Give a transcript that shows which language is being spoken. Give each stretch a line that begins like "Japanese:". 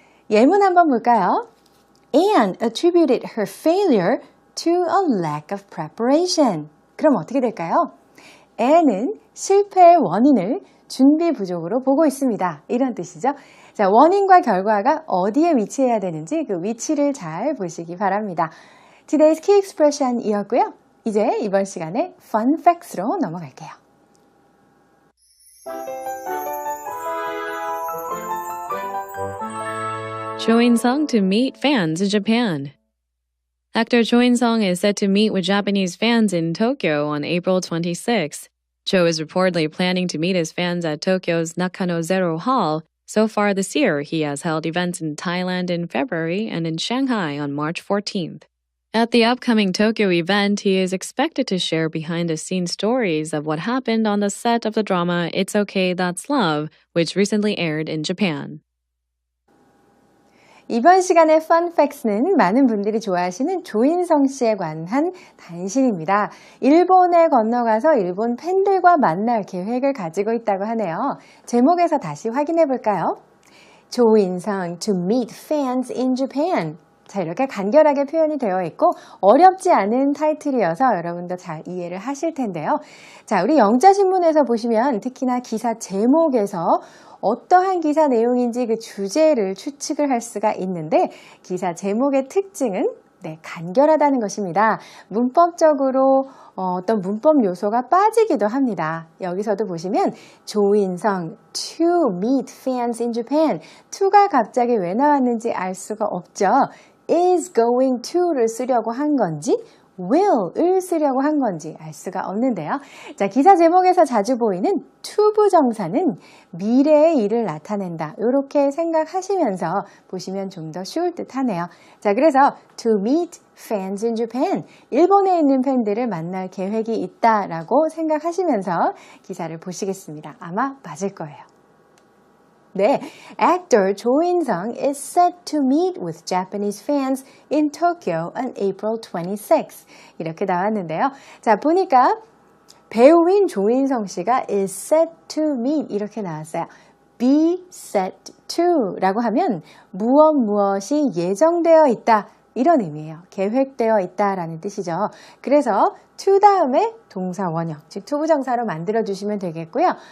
Korean: 예문 한번 볼까요?
English: Anne attributed her failure to a lack of preparation.
Korean: 그럼 어떻게 될까요? Anne은 실패의 원인을 준비 부족으로 보고 있습니다. 이런 뜻이죠. 자, 원인과 결과가 어디에 위치해야 되는지 그 위치를 잘 보시기 바랍니다.
English: Today's key expression 이었고요.
Korean: 이제 이번 시간에 fun facts로 넘어갈게요.
English: Cho In-sung to meet fans in Japan. Actor Cho In-sung is set to meet with Japanese fans in Tokyo on April 26. Cho is reportedly planning to meet his fans at Tokyo's Nakano Zero Hall. So far this year, he has held events in Thailand in February and in Shanghai on March 14th. At the upcoming Tokyo event, he is expected to share behind-the-scenes stories of what happened on the set of the drama It's Okay, That's Love, which recently aired in Japan.
Korean: 이번 시간의 Fun Facts는 많은 분들이 좋아하시는 조인성 씨에 관한 단신입니다. 일본에 건너가서 일본 팬들과 만날 계획을 가지고 있다고 하네요. 제목에서 다시 확인해 볼까요?
English: 조인성 to meet fans in Japan.
Korean: 자, 이렇게 간결하게 표현이 되어 있고 어렵지 않은 타이틀이어서 여러분도 잘 이해를 하실 텐데요. 자, 우리 영자신문에서 보시면 특히나 기사 제목에서 어떠한 기사 내용인지 그 주제를 추측을 할 수가 있는데 기사 제목의 특징은 간결하다는 것입니다. 문법적으로 어떤 문법 요소가 빠지기도 합니다. 여기서도 보시면 조인성
English: to meet fans in Japan
Korean: to가 갑자기 왜 나왔는지 알 수가 없죠. is going to를 쓰려고 한 건지 will을 쓰려고 한 건지 알 수가 없는데요. 자, 기사 제목에서 자주 보이는 to 부정사는 미래의 일을 나타낸다. 이렇게 생각하시면서 보시면 좀 더 쉬울 듯 하네요. 자, 그래서
English: to meet fans in Japan,
Korean: 일본에 있는 팬들을 만날 계획이 있다라고 생각하시면서 기사를 보시겠습니다. 아마 맞을 거예요.
English: 네, actor 조인성 is set to meet with Japanese fans in Tokyo on April 26.
Korean: 이렇게 나왔는데요. 자, 보니까 배우인 조인성 씨가
English: is set to meet
Korean: 이렇게 나왔어요. be set to 라고 하면 무엇이 예정되어 있다 이런 의미예요. 계획되어 있다라는 뜻이죠. 그래서 to 다음에 동사 원형, 즉 투부정사로 만들어주시면 되겠고요.